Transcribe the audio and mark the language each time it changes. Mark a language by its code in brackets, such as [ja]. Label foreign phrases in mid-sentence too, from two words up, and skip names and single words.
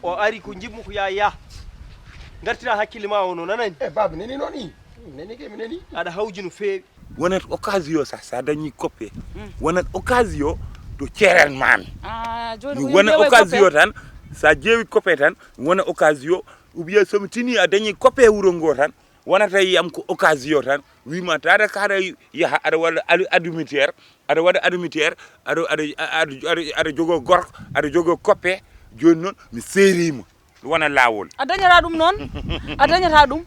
[ff] O ari ko jimmu ko ya ya. Gartira hakkille ma o noon, anani? Eh, baba, neni noon i. Neni ke, mi neni. Aɗa hawji no feewi. Wonat occasion sa, sa dañi coppe. Mm. Wonat occasion to ceeran mami. Ah, joni Mi ko wona yimɓe occasion coppe. tan, sa jeewi coppe tan, wona occasion, [fr] ou bien [ff] somi tini a dañi coppe e wuro ngo tan, wonata yiyam ko occasion tan. Wima tata ka aɗa yaha, aɗa waɗa adu-, admitiére, aɗa waɗa admitiére, aɗa, aɗa, aɗa, aɗa, aɗa jogo gorko, aɗa jogo coppe, joni noon mi serima. Wona lawol. A dañata ɗum noon? A dañata ɗum?